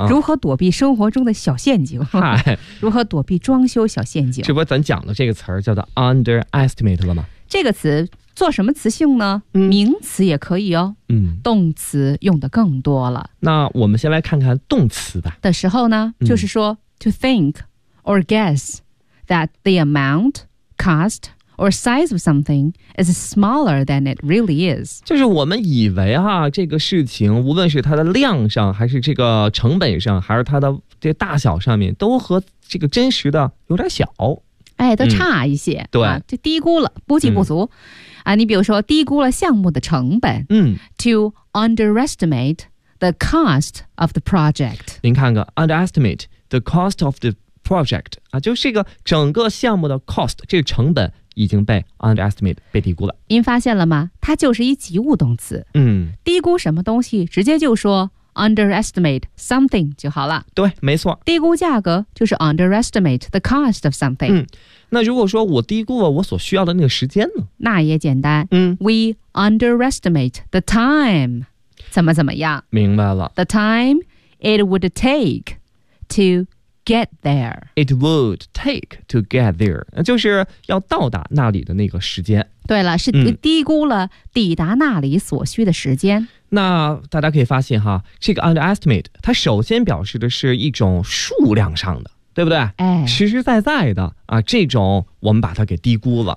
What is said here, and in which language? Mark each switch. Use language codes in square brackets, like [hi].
[zh] 如何躲避生活中的小陷阱？嗨，如何躲避装修小陷阱？这不咱讲的这个词儿叫做 underestimate 了吗？这个词。做什么词性呢？名词也可以哦。嗯，动词用的更多了。那我们先来看看动词吧。的时候呢，就是说 [en] to think or guess that the amount, cost or size of something is smaller than it really is. [zh] 就是我们以为啊，这个事情无论是它的量上，还是这个成本上，还是它的这大小上面，都和这个真实的有点小。哎，都差一些，对，就低估了，估计不足，啊，你比如说低估了项目的成本， [en] to underestimate the cost of the project. [zh] 您看看 [en] underestimate the cost of the project [zh] 啊，就是这个整个项目的 cost 这个成本已经被 underestimate 被低估了。您发现了吗？它就是一及物动词，低估什么东西，直接就说。 [en] Underestimate something [zh] 就好了。对，没错。低估价格就是 [en] underestimate the cost of something。 [zh] 那如果说我低估了我所需要的那个时间呢？那也简单。 [en] We underestimate the time， [zh] 怎么怎么样？明白了。 [en] The time it would take to get there。 It would take to get there， [zh] 就是要到达那里的那个时间。对了，是低估了抵达那里所需的时间。那大家可以发现哈，这个 underestimate 它首先表示的是一种数量上的，对不对？哎，实实在在的啊，这种我们把它给低估了。